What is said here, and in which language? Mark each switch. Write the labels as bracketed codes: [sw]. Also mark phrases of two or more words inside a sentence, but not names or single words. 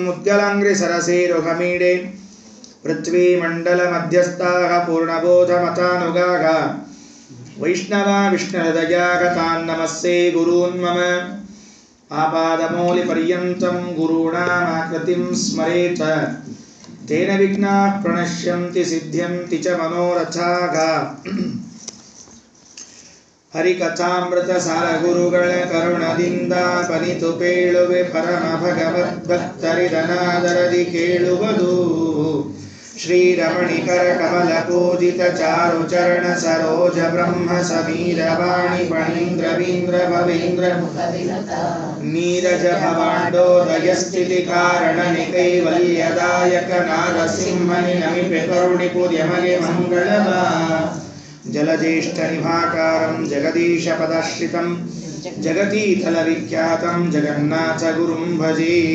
[sa] उद्गलाङ्घ्रिसरसेरुहमीडे पृथ्वीमण्डलमध्यस्थाः पूर्णबोधमतानुगाः वैष्णवा विष्णुहृदयाः तान् नमस्ये गुरून् मम आपादमौलिपर्यन्तं गुरूणामाकृतिं स्मरेत तेन विघ्नाः प्रणश्यन्ति सिद्ध्यन्ति च मनोरथाः [kn] ಹರಿಕಥಾಮೃತ ಗುರುಗಳ ಕರುಣದಿಂದ ಪನಿತು ಪೇಳುವೆ ಪರಮ ಭಗವದ್ಭಕ್ತರಿದನಾದರದಿ ಕೇಳುವುದು ಶ್ರೀರಮಣಿಕರ ಕಮಲ ಪೂಜಿತ ಚಾರು ಚರಣ ಸರೋಜ ಬ್ರಹ್ಮ ಸಮೀರ ವಾಣಿ ಫಣೀಂದ್ರವೀಂದ್ರ ಭವೇಂದ್ರ ನೀರಜ ಭವಾಂಡೋದಯ ಸ್ಥಿತಿ ಕಾರಣ ನಿಕೈವಲ್ಯದಾಯಕ ನಾರಸಿಂಹನಿ ನಮಿಪೆ ಕರುಣಿ ಪೂರ್ಯಮಗೆ ಮಂಗಳವ [sa] ಜಲಜ್ಯೇಷ್ಠನಿಭಾಕಾರಂ ಜಗದೀಶಪದಾಶ್ರಿತಂ ಜಗತೀತಲವಿಖ್ಯಾತಂ ಜಗನ್ನಾಥಗುರುಂ ಭಜೆ.